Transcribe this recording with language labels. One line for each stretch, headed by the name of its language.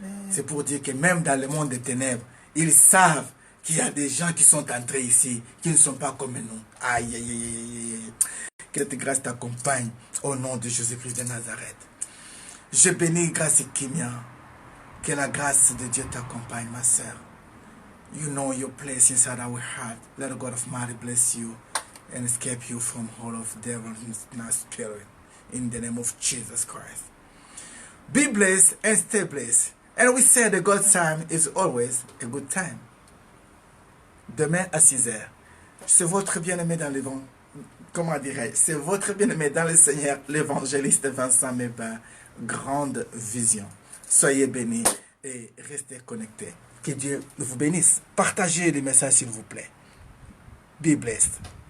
French: C'est pour dire que même dans le monde des ténèbres, ils savent qu'il y a des gens qui sont entrés ici, qui ne sont pas comme nous. Aïe, aïe, aïe, aïe. Que cette grâce t'accompagne au nom de Jésus-Christ de Nazareth. Je bénis grâce et Kimia. Que la grâce de Dieu t'accompagne, ma sœur.
English: You know your place inside our heart. Let the God of mighty bless you and escape you from all of devil and spirit. In the name of Jesus Christ. Be blessed and stay blessed. And we say that God's time is always a good time.
French: Demain à 6 heures. C'est votre bien-aimé dans l'évangile. Comment dirais-je? C'est votre bien-aimé dans le Seigneur, l'évangéliste Vincent Meba. Grande vision. Soyez bénis et restez connectés. Que Dieu vous bénisse. Partagez les messages s'il vous plaît.
English: Be blessed.